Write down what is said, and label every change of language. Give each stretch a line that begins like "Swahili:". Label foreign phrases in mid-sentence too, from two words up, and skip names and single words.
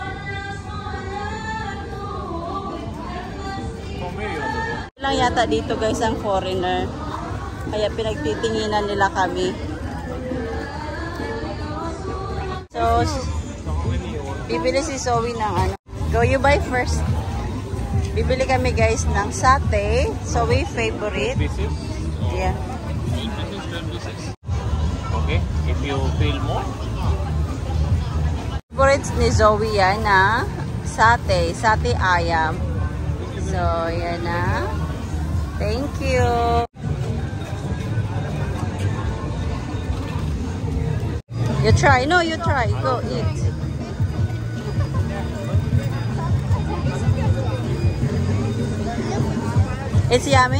Filipino: Lang yata dito guys ang foreigner. Kaya pinagtitinginan nila kami. So, bibili si Zoe ng ano.
English: Go, you buy first.
Filipino: Bibili kami guys ng satay.
English: Zoe favorite. Yeah. Okay, if you feel more.
Filipino: Favorites ni Zoe yan na
Malay: satay ayam.
Filipino: So, yan na.
English: Thank you. You try. No, you try. Go eat. It's yummy?